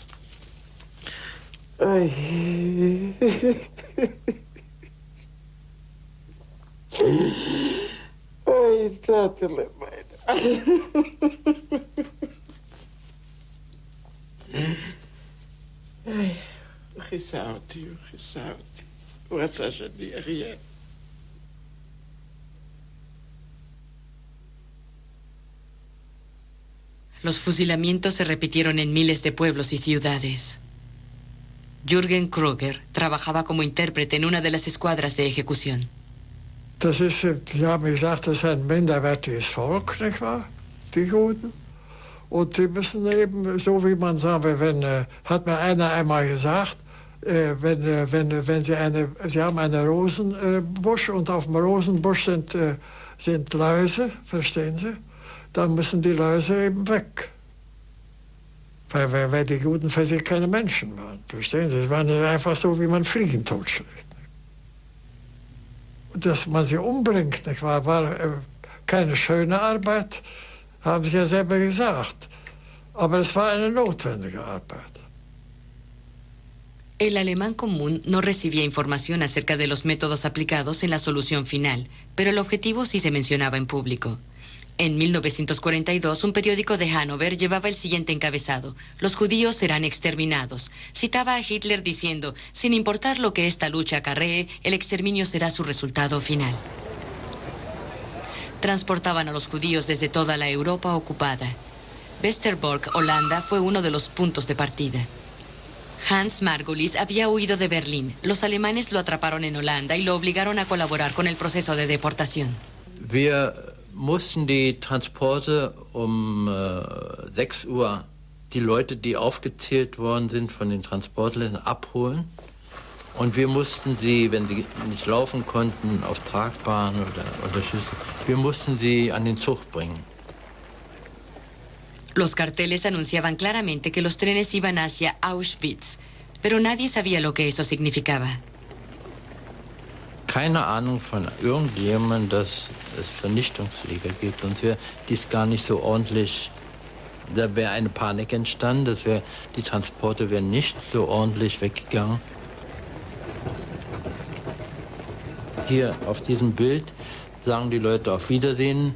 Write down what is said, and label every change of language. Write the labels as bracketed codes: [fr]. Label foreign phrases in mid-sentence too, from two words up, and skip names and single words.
[he] אוי. אוי, נתתי למעלה. אוי, Gisauti, [en] what's a here? [es] Los fusilamientos se repitieron en miles de pueblos y ciudades. Jürgen Kruger trabajaba como intérprete en una de las escuadras de ejecución. [de] Das ist, die haben gesagt, das ist ein minderwertiges Volk, nicht wahr? Die Juden. Und die müssen eben, so wie man sagt, hat mir einer einmal gesagt, wenn Sie haben einen Rosenbusch und auf dem Rosenbusch sind Läuse, verstehen Sie? Dann müssen die Läuse eben weg. Weil die Juden für sich keine Menschen waren, verstehen Sie? Es war nicht einfach so, wie man Fliegen totschlägt. Dass man sie umbringt, nicht wahr, war keine schöne Arbeit, haben Sie ja selber gesagt. Aber es war eine notwendige Arbeit. [es] El alemán común no recibía información acerca de los métodos aplicados en la solución final, pero el objetivo sí se mencionaba en público. En 1942, un periódico de Hannover llevaba el siguiente encabezado: los judíos serán exterminados. Citaba a Hitler diciendo: sin importar lo que esta lucha acarree, el exterminio será su resultado final. Transportaban a los judíos desde toda la Europa ocupada. Westerbork, Holanda, fue uno de los puntos de partida. Hans Margulis había huido de Berlín. Los alemanes lo atraparon en Holanda y lo obligaron a colaborar con el proceso de deportación. [de] Wir mussten die Transporte 6 Uhr, die Leute, die aufgezählt worden sind von den Transportländern, abholen. Und wir mussten sie, wenn sie nicht laufen konnten, auf Tragbahnen oder Schüssel, wir mussten sie an den Zug bringen. [es] Los carteles anunciaban claramente que los trenes iban hacia Auschwitz, pero nadie sabía lo que eso significaba. [de] Keine Ahnung von irgendjemandem, dass es Vernichtungslager gibt. Sonst wäre dies gar nicht so ordentlich, da wäre eine Panik entstanden, die Transporte wären nicht so ordentlich weggegangen. Hier auf diesem Bild sagen die Leute auf Wiedersehen.